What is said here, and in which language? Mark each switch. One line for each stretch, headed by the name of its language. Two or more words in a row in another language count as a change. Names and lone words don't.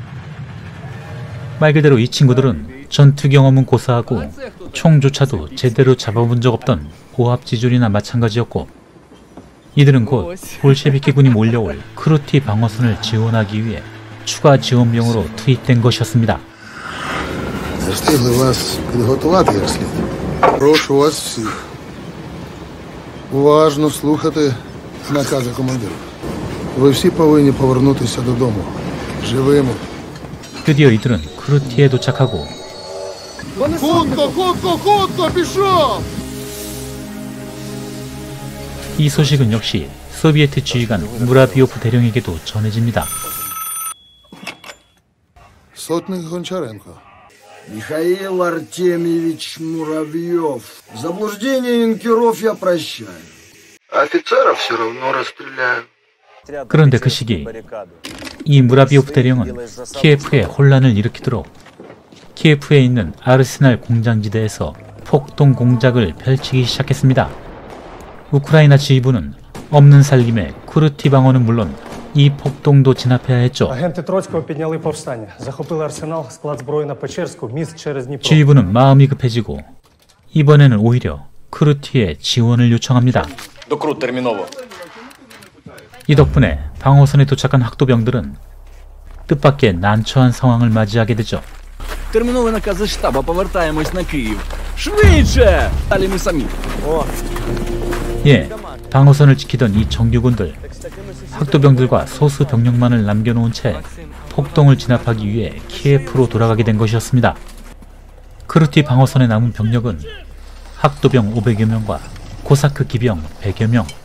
Korean: 말 그대로 이 친구들은 전투 경험은 고사하고 총조차도 제대로 잡아본 적 없던 오합지졸이나 마찬가지였고, 이들은 곧 볼셰비키군이 몰려올 크루티 방어선을 지원하기 위해 추가 지원병으로 투입된 것이었습니다.
Ukrainian: Встигли вас підготувати як слід. Прошу вас всіх уважно слухати накази командира. Ви всі повинні повернутися додому живими.
Korean: 드디어 이들은 크루티에 도착하고
Ukrainian: Хутко, хутко, хутко, пішов!
Korean: 이 소식은 역시 소비에트 지휘관 무라비오프 대령에게도 전해집니다.
Ukrainian: Сотник Гончаренко.
Russian: Михаил Артемьевич Муравьев. Заблуждение юнкеров я прощаю. Офицеров все равно расстреляю.
Korean: 그런데 그 시기 이 무라비오프 대령은 키예프에 혼란을 일으키도록 키예프에 있는 아르세날 공장지대에서 폭동 공작을 펼치기 시작했습니다. 우크라이나 지휘부는 없는 살림에 크루티 방어는 물론 이 폭동도 진압해야 했죠.
Ukrainian: Агенти Троцького підняли повстання. Захопили арсенал, склад зброї на Печерську, міст через Дніпро.
Korean: 지휘부는 마음이 급해지고 이번에는 오히려 크루티에 지원을 요청합니다.
Ukrainian: Докрут терміново.
Korean: 이 덕분에 방어선에 도착한 학도병들은 뜻밖의 난처한 상황을 맞이하게 되죠.
Ukrainian: Терміновий наказ зі штаба, повертаємось на Київ. Швидше! Далі ми самі.
Korean: 예, 방어선을 지키던 이 정규군들, 학도병들과 소수 병력만을 남겨놓은 채 폭동을 진압하기 위해 키예프로 돌아가게 된 것이었습니다. 크루티 방어선에 남은 병력은 학도병 500여 명과 코사크 기병 100여 명.